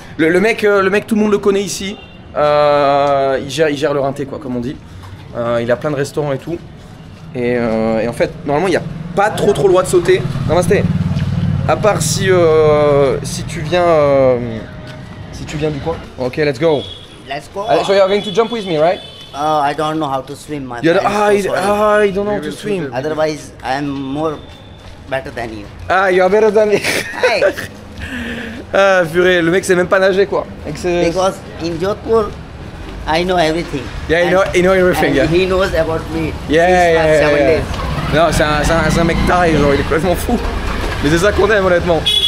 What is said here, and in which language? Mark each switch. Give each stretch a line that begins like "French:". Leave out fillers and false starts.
French: Le mec, tout le monde le connaît ici. Il gère le rinté, quoi, comme on dit. Il a plein de restaurants et tout. Et en fait, normalement, il n'y a pas trop le droit de sauter. Namasté. À part si tu viens du coin.
English: Ok, let's go. Let's go. So you're going to jump with me, right? I don't know how to swim, my friend. I don't know how to swim. Otherwise, I am more better than you. Ah, you are better than me. Hey.
French: Ah, purée, le mec sait même pas nager, quoi.
English: Because in Jodhpur, I know everything. Yeah, he know everything, and yeah. He knows about me. Yeah. 7 days.
French: Non, c'est un mec taré, genre, il est complètement fou. Mais c'est ça qu'on aime, honnêtement.